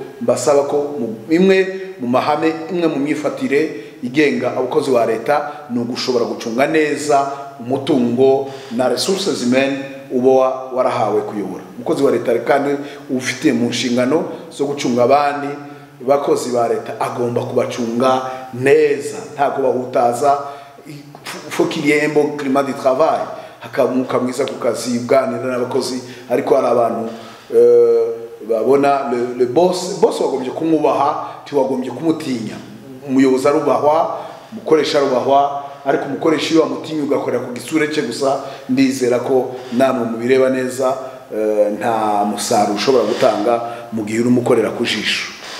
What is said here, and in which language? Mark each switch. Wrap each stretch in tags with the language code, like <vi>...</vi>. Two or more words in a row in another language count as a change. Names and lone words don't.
<rw>Mbasaba ko imwe mu mahame, imwe mu myifatire igenga abakozi wa leta ni ugushobora gucunga neza umutungo na</rw> <fr>resources humaines</fr> <rw>uba warahawe kuyobora. Umukozi wa leta kandi ufite mu nshingano zo gucunga abandi bakozi ba leta agomba kubacunga neza, nta kubahutaza.</rw> <fr>Faut qu'il y ait un bon climat de travail.</fr> <rw>hakamuka mwiza ku kazi uganira n'abakozi ariko hari abantu babona</rw> <fr>le boss</fr> <rw>wagombye kumwubaha tiwagombye kumutinya umuyobozi arubahwa umukoresha arubahwa ariko umukoresha iyo amutinya ugakorera ku gisure cye gusa ndizera ko namwe mubireba neza nta musaruro ushobora gutanga mu gihe uri umukorera ku jisho.</rw>